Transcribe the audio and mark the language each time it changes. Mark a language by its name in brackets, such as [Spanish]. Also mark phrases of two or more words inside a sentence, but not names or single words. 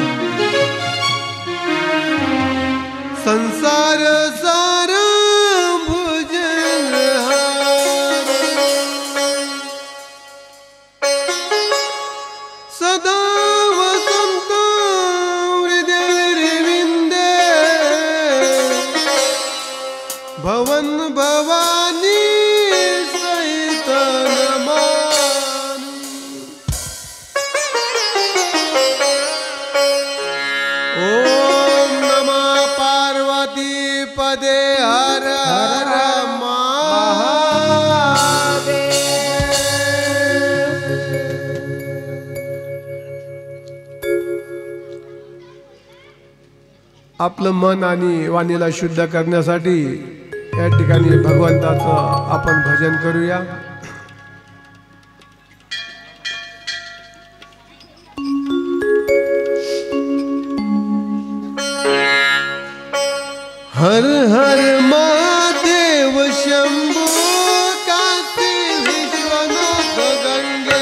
[Sanskrit] संसार सारं भुजगहारं सदा वसन्तं हृदयविन्दे भवन भवानी सहित नमामि। ओम नमः पार्वती पदे हर हर महादेव। [Marathi] आपलं मन आणि वाणीला शुद्ध करण्यासाठी या ठिकाणी भगवंताचं आपण भजन करूया। [Sanskrit] हर हर महादेव शंभो काशी विश्वनाथ गंगे।